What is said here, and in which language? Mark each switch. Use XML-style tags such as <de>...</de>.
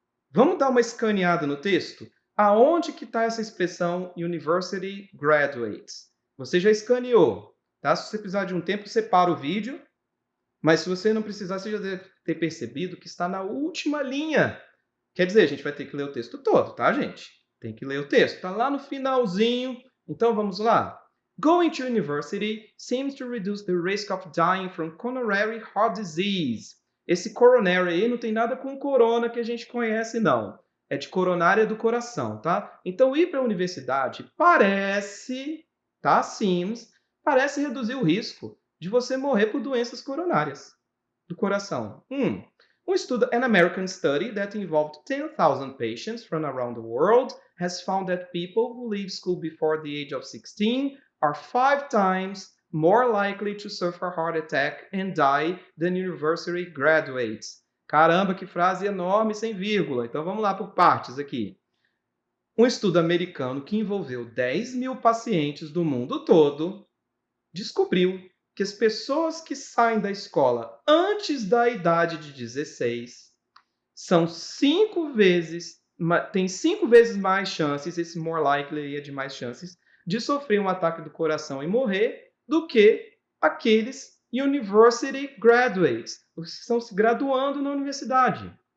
<pt>Vamos dar uma escaneada no texto? Aonde que está essa expressão University Graduates? Você já escaneou, tá? Se você precisar de um tempo, você para o vídeo. Mas se você não precisar, você já deve ter percebido que está na última linha. Quer dizer, a gente vai ter que ler o texto todo, tá, gente? Tem que ler o texto. Está lá no finalzinho. Então, vamos lá.</pt> <en>Going to university seems to reduce the risk of dying from coronary heart disease.</en> <pt>Esse coronary aí não tem nada com corona que a gente conhece, não. É de coronária do coração, tá? Então, ir para a universidade parece, tá, seems, parece reduzir o risco de você morrer por doenças coronárias do coração.</pt> <en>An American study that involved 10,000 patients from around the world has found that people who leave school before the age of 16 are 5 times more likely to suffer a heart attack and die than university graduates.</en> <pt>Caramba, que frase enorme sem vírgula. Então vamos lá por partes aqui. Um estudo americano que envolveu 10.000 pacientes do mundo todo descobriu que as pessoas que saem da escola antes da idade de 16 são 5 vezes, tem 5 vezes mais chances, esse more likely é de mais chances, de sofrer um ataque do coração e morrer do que aqueles university graduates, os que estão se graduando na universidade.</pt>